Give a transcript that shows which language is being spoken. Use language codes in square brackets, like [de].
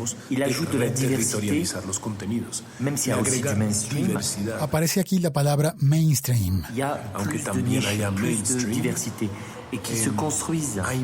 [fr] Il ajoute de la diversité, même s'il y a aussi du mainstream. [es] Aparece aquí la palabra mainstream. [fr] Il y a plus de niches, plus de diversité, et qui se construisent